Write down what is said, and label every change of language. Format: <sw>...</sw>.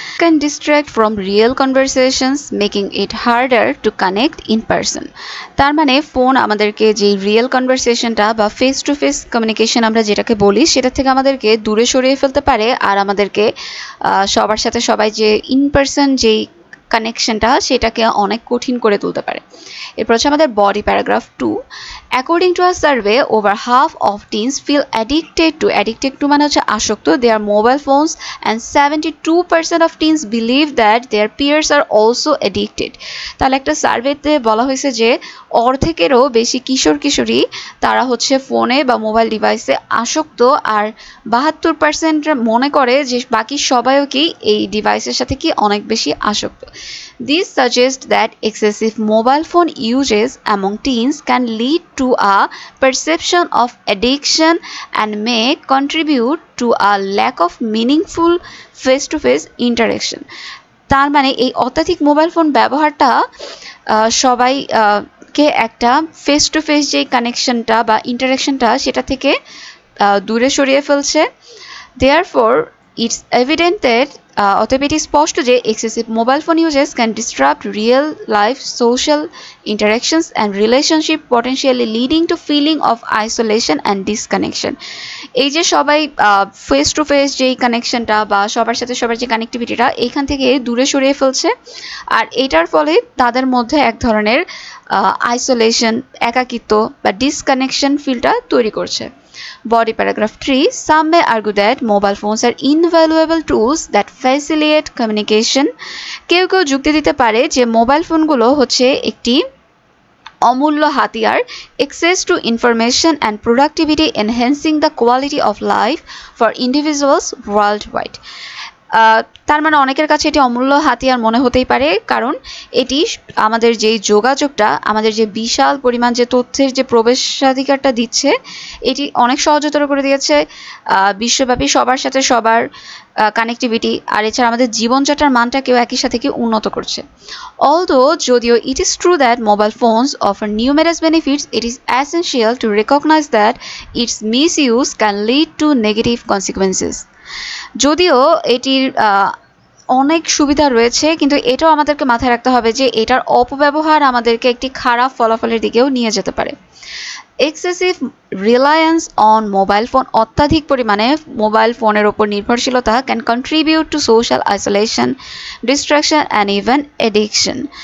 <en>Can distract from real conversations making it harder to connect in person.</en> <bn>তার মানে phone আমাদেরকে যে real কনভারসেশনটা বা ফেস টু ফেস কমিউনিকেশন আমরা যেটাকে বলি সেটা থেকে আমাদেরকে দূরে সরিয়ে ফেলতে পারে, আর আমাদেরকে সবার সাথে সবাই যে ইন পারসন যেই কানেকশনটা সেটাকে অনেক কঠিন করে তুলতে পারে। এরপর হচ্ছে আমাদের body paragraph 2,</bn> <en>according to a survey over half of teens feel addicted to</en> <bn>মানে হচ্ছে আসক্ত</bn> <en>their mobile phones, and 72% of teens believe that their peers are also addicted.</en> <bn>তাহলে একটা সার্ভেতে বলা হয়েছে যে অর্ধেকেরও বেশি কিশোর কিশোরী তারা হচ্ছে ফোনে বা মোবাইল ডিভাইসে আসক্ত, আর 72% মনে করে যে বাকি সবাইও কি এই ডিভাইসের সাথে কি অনেক বেশি আসক্ত।</bn> <en>This suggests that excessive mobile phone usage among teens can lead to a perception of addiction and may contribute to a lack of meaningful face-to-face interaction.</en> <bn>তার মানে এই অত্যাধিক মোবাইল ফোন ব্যবহারটা সবাই কে একটা ফেস টু ফেস যে কানেকশনটা বা ইন্টারাকশনটা সেটা থেকে দূরে সরিয়ে ফেলছে।</bn> <en>Therefore, it's evident that</en> <bn>অতএব এটি স্পষ্ট যে</bn> <en>Excessive mobile phone uses can disturb real life social interactions and relationship, potentially leading to feeling of isolation and disconnection.</en> <bn>এই যে সবাই ফেস টু ফেস যেই কানেকশনটা বা সবার সাথে সবার যে কানেক্টিভিটিটা এইখান থেকে দূরে সরিয়ে ফেলছে, আর এটার ফলে তাদের মধ্যে এক ধরনের আইসোলেশন, একাকিত্ব বা ডিসকানেকশন ফিলটা তৈরি করছে।</bn> <en>Body paragraph 3, some may argue that mobile phones are invaluable tools that facilitate communication.</en> <bn>কেউ কেউ যুক্তি দিতে পারে যে মোবাইল ফোনগুলো হচ্ছে একটি অমূল্য হাতিয়ার,</bn> <en>access to information and productivity enhancing the quality of life for individuals worldwide.</en> <bn>তার মানে অনেকের কাছে এটি অমূল্য হাতিয়ার মনে হতেই পারে, কারণ এটি আমাদের যে যোগাযোগটা, আমাদের যে বিশাল পরিমাণ যে তথ্যের যে প্রবেশাধিকারটা দিচ্ছে, এটি অনেক সহজতর করে দিয়েছে বিশ্বব্যাপী সবার সাথে সবার কানেক্টিভিটি, আর এছাড়া আমাদের জীবনযাত্রার মানটাকেও একই সাথে কি উন্নত করছে। যদিও</bn> <en>it is true that mobile phones offer numerous benefits, it is essential to recognize that its misuse can lead to negative consequences.</en> <bn>যদিও এটির অনেক সুবিধা রয়েছে, কিন্তু এটাও আমাদেরকে মাথায় রাখতে হবে যে এটার অপব্যবহার আমাদেরকে একটি খারাপ ফলাফলের দিকেও নিয়ে যেতে পারে।</bn> <en>excessive reliance on mobile phone,</en> <bn>অত্যাধিক পরিমাণে মোবাইল ফোনের ওপর নির্ভরশীলতা</bn> <en>Can contribute to social isolation, distraction and even addiction.</en>